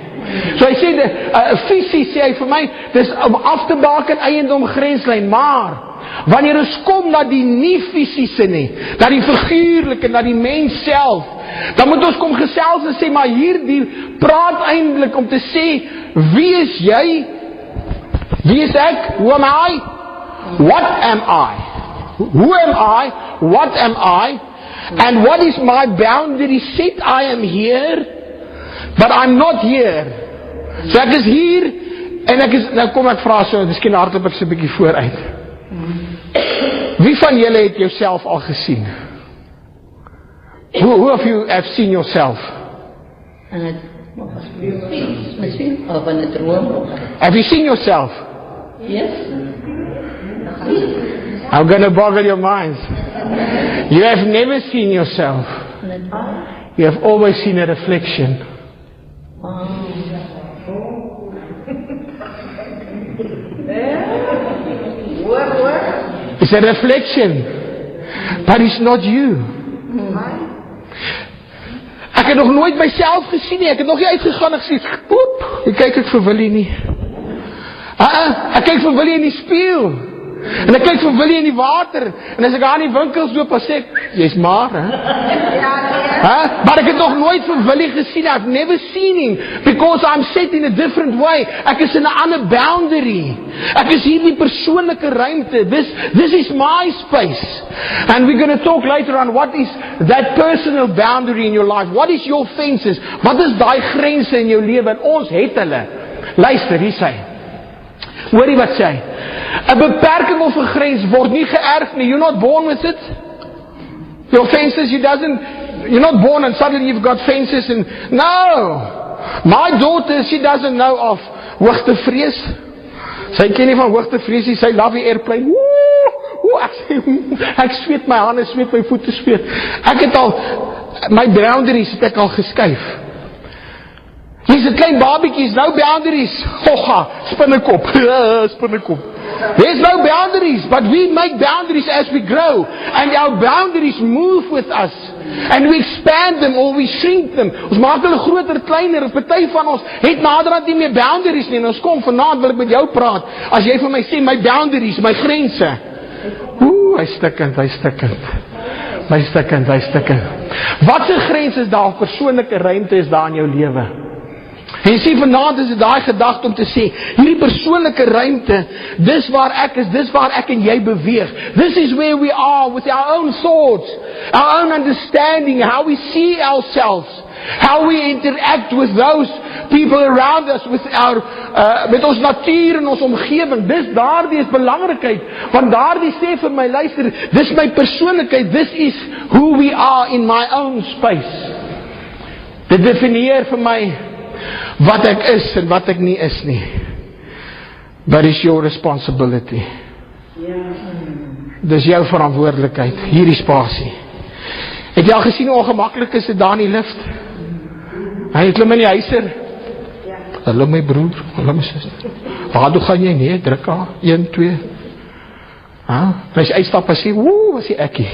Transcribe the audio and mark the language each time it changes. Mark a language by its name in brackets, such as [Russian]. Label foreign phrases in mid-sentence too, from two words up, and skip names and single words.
[Afrikaans] So hy sê, fisies sê hy vir my, dis om af te baken eiendom grenslyn, maar wanneer ons kom na die nie fisiese nie, na die figuurlike, na die mens self, dan moet ons kom gesels en sê, maar hierdie praat eintlik om te sê, wie is jy? Wie is ek? [English] Who am I? What am I? Who am I? What am I? And what is my boundary set? I am here, but I'm not here. [Afrikaans] So ek is hier, en ek is, nou kom ek vra so, miskien hardloop ek so 'n bietjie vooruit. Wie van julle het jouself al gesien? [English] Who of you have seen yourself? [Afrikaans] Misschien, of in het droom. [English] Have you seen yourself? Yes. I'm going to boggle your minds. You have never seen yourself. You have always seen a reflection. It's a reflection, but it's not you. [Afrikaans] Ek het nog nooit myself gesien nie. Ek het nog nie uitgegaan en gesê, oep, ek kyk ek vir Willie nie. Ek kyk vir Willie in die spieël. En ek kyk vir Willie in die water. En as ek aan die winkels loop, dan sê ek, jy's maar, hè? Maar ek het nog nooit vir Willie gesien. [English] I've never seen him, because I'm set in a different way. [Afrikaans] Ek is in 'n ander boundary. Ek is hier in die persoonlike ruimte. [English] This is my space. And we're going to talk later on, what is that personal boundary in your life? What is your fences? [Afrikaans] Wat is daai grense in jou lewe? En ons het hulle. Luister, hier sê. Hoorie wat sê hy? 'n beperking of 'n grens word nie geërf nie. [English] You're not born with it. Your fences, you're not born and suddenly you've got fences and, no. My daughter, she doesn't know of hoogtevrees. [Afrikaans] Sy ken nie van hoogtevrees nie, sy love die airplane. Ek sweet my hande, sweet my voete, sweet. Ek het al, my boundaries het ek al geskuif. Hier's 'n klein babietjies, [English] no boundaries. [Afrikaans] Gogga, spinnekop, spinnekop. [English] There's no boundaries, but we make boundaries as we grow. And our boundaries move with us. And we expand them or we shrink them. [Afrikaans] Ons maak hulle groter, kleiner. Party van ons het naderhand nie meer boundaries nie. En ons kom vanaand wil ek met jou praat. As jy vir my sê, my boundaries, my grense. Hy's stikkend. Wat se grense is daar? Persoonlike ruimte is daar in jou lewe. En jy sê vanaand is dit daai gedagte om te sê, hierdie persoonlike ruimte, dis waar ek is, dis waar ek en jy beweeg. [English] This is where we are with our own thoughts, our own understanding, how we see ourselves. How we interact with those people around us, [Afrikaans] met ons natuur en ons omgewing. Daardie is belangrikheid, want daardie sê vir my, luister, dis my persoonlikheid, [English] this is who we are in my own space. [Afrikaans] Dit definieer vir my wat ek is en wat ek nie is nie. [English] But it's your responsibility. [Afrikaans] Dis jou verantwoordelikheid, hierdie spasie. Het jy al gesien hoe ongemaklik is dit daar in die lift? Hy klim in die huiser. Hallo my broer, hallo my suster. Waar toe gaan jy? Nee, druk aan. 1, 2. En as jy uitstap en sê, was die ekkie.